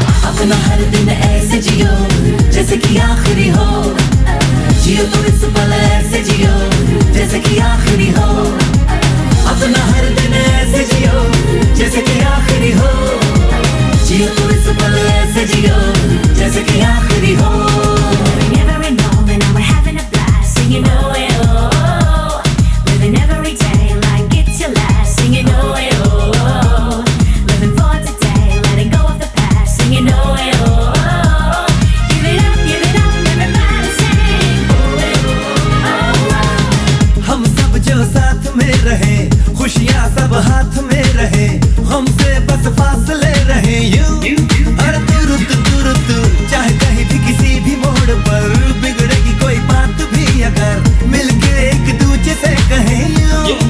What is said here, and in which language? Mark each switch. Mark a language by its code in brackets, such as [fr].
[hi] अपना हर दिन ऐसे जियो जैसे कि आखिरी हो, जियो तो इस पल ऐसे जियो जैसे कि आखिरी हो। अपना हर दिन ऐसे जियो जैसे कि आखिरी हो, जियो तो इस पल ऐसे जियो जैसे कि आखिरी हो। [en] Living every moment and we're having a blast, singing oh eh oh. Living every day like it's your last, singing oh eh oh. Living for today, letting go of the past, singing oh eh oh. Give it up, everybody sing oh eh oh. [hi] हम सब जो साथ में रहे, खुशियाँ सब हाथ में रहे, हमसे बस फासले रहे यूं। अरे तुरंत चाहे कहीं भी किसी भी मोड़ पर बिगड़ेगी कोई बात भी अगर मिलके एक दूजे से कहें यूं।